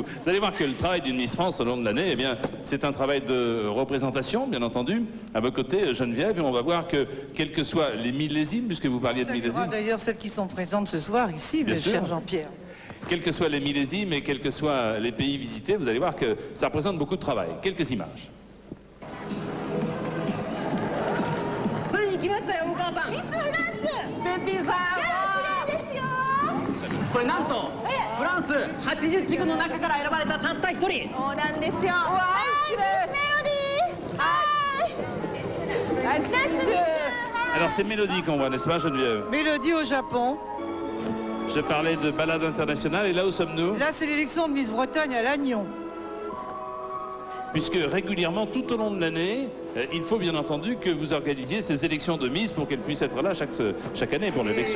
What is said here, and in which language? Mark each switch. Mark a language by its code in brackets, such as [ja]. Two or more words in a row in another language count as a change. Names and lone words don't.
[fr] Vous allez voir que le travail d'une Miss France au long de l'année, eh bien, c'est un travail de représentation, bien entendu. À vos côtés, Geneviève, et on va voir que, quels que soient les millésimes, puisque vous parliez de Ça millésimes. d'ailleurs celles qui sont présentes ce soir ici, Bien sûr. cher Jean-Pierre. Quels que soient les millésimes et quels que soient les pays visités, vous allez voir que ça représente beaucoup de travail. Quelques images. [ja] これなんとフランス80地区の中から選ばれたたった一人。そうなんですよ。はい、メロディー。はい。ナイスミート。 [fr] Alors c'est Mélodie qu'on voit, n'est-ce pas Geneviève? Mélodie au Japon. Je parlais de balade internationale et là où sommes-nous? Là, c'est l'élection de Miss Bretagne à Lannion. Puisque régulièrement, tout au long de l'année, il faut bien entendu que vous organisiez ces élections de Miss pour qu'elles puissent être là chaque année pour l'élection.